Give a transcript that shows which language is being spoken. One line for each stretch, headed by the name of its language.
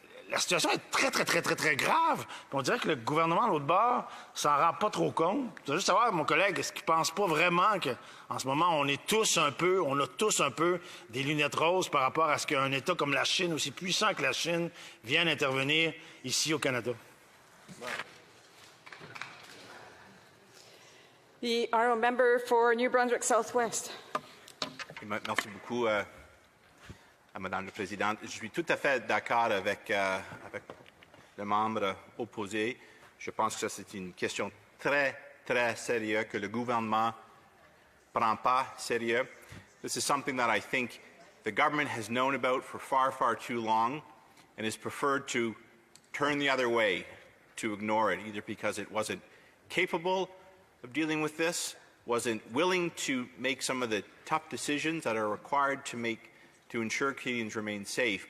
French: La situation est très grave. Puis on dirait que le gouvernement, à l'autre bord, s'en rend pas trop compte. Je veux juste savoir, mon collègue, est-ce qu'il pense pas vraiment qu'en ce moment, on a tous un peu des lunettes roses par rapport à ce qu'un État comme la Chine, aussi puissant que la Chine, vienne intervenir ici au Canada?
English: The honourable member for New Brunswick Southwest.
French: Merci beaucoup. Madame la Présidente, je suis tout à fait d'accord avec le membre opposé. Je pense que c'est une question très sérieuse que le gouvernement ne prend pas sérieux.
English: This is something that I think the government has known about for far too long and has preferred to turn the other way, to ignore it, either because it wasn't capable of dealing with this, wasn't willing to make some of the tough decisions that are required to ensure Canadians remain safe.